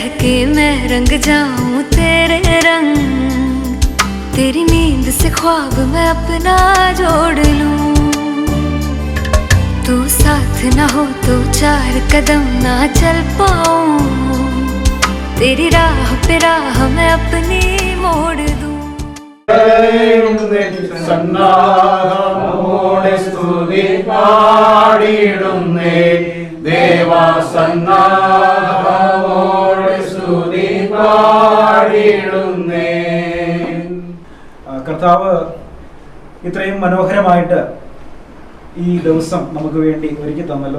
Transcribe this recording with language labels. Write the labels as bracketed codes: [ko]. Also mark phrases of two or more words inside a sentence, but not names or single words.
[hi] के मैं रंग जाऊं तेरे रंग तेरी नींद से ख्वाब मैं अपना जोड़ लूं तू साथ ना हो तो 4 कदम ना चल पाऊं तेरी राह पे राह मैं अपनी मोड़ दूं [ml] സന്നാഹമോടെ സ്തുതി പാടിടുന്നേ ദേവാ സന്നാഹമോടെ സ്തുതി പാടിടുന്നേ. കർത്താവ് ഇത്രയും മനോഹരമായിട്ട് ഈ ദിവസം നമുക്ക് വേണ്ടി ഒരുക്കി തന്നല്ലോ.